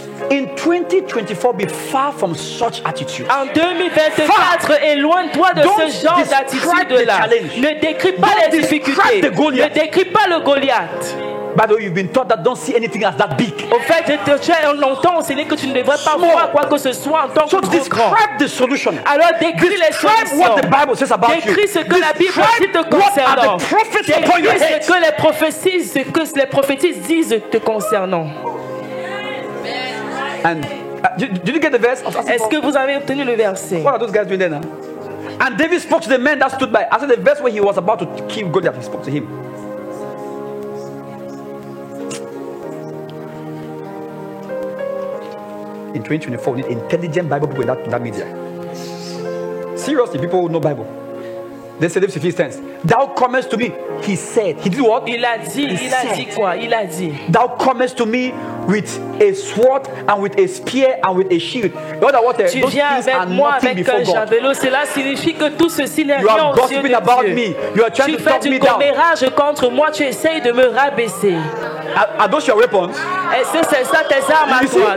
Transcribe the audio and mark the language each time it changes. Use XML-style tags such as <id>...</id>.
<en>In 2024, be far from such attitude.</en> <fr>En 2024, éloigne-toi de ce genre d'attitude-là. Ne décris pas les difficultés. Ne décris pas le Goliath.</fr> <en>By the way, you've been taught that don't see anything as that big.</en> <fr>Au fait, tu as longtemps enseigné que tu ne devrais pas voir quoi que ce soit en tant que grand.</fr> <en>The solution.</en> <fr>Alors décris les solutions.</fr> <en>What the Bible says about</en> <fr>décris ce que la Bible dit te concernant. Décris ce que les prophéties disent te concernant.</fr> <en>And Did you get the verse?</en> <fr>Est-ce que vous avez obtenu le verset?</fr> <en>What are those guys doing there now? And David spoke to the men that stood by. After the verse where he was about to kill Goliath, he spoke to him. In 2024, we need intelligent Bible people in that media. Seriously, people who know Bible. They said this if he stands. Thou comest to me. He said. He did what?</en> <fr>Il a dit quoi? Il a dit.</fr> <en>Thou comest to me with a sword and with a spear and with a shield.</en> <fr>Tu viens avec moi avec un javelot. Cela signifie que tout ceci n'est rien aux yeux de Dieu. Tu fais du commérage contre moi. Tu essayes de me rabaisser.</fr> <en>Are those your weapons?</en> <fr>Est-ce que c'est ça tes armes à toi?</fr>